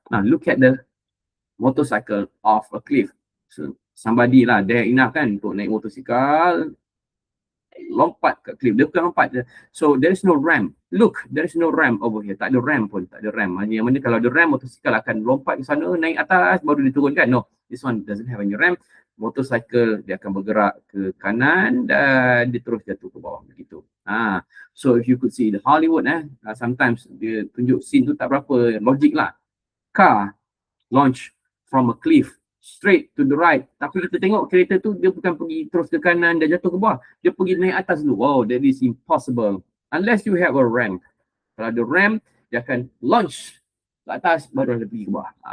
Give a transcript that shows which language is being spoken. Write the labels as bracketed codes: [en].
[en] Now look at the motorcycle off a cliff. So somebody lah, dare enough [ms] kan untuk naik motosikal, lompat kat [en] cliff. [ms] Dia bukan lompat je. [en] So there is no ramp. Look, there is no ramp over here. [ms] Tak ada ramp pun. Tak ada ramp. Yang mana kalau ada ramp, motosikal akan lompat ke sana, naik atas, baru diturunkan. [en] No, this one doesn't have any ramp. [ms] Motosikal dia akan bergerak ke kanan dan dia terus jatuh ke bawah begitu. [en] So if you could see the Hollywood, sometimes [ms] dia tunjuk scene tu tak berapa logik lah. [en] Car launch from a cliff straight to the right. [ms] Tapi kita tengok kereta tu dia bukan pergi terus ke kanan dan jatuh ke bawah. Dia pergi naik atas dulu. [en] Wow, that is impossible. Unless you have a ramp. [ms] Kalau ada ramp, dia akan launch ke atas baru dia pergi ke bawah.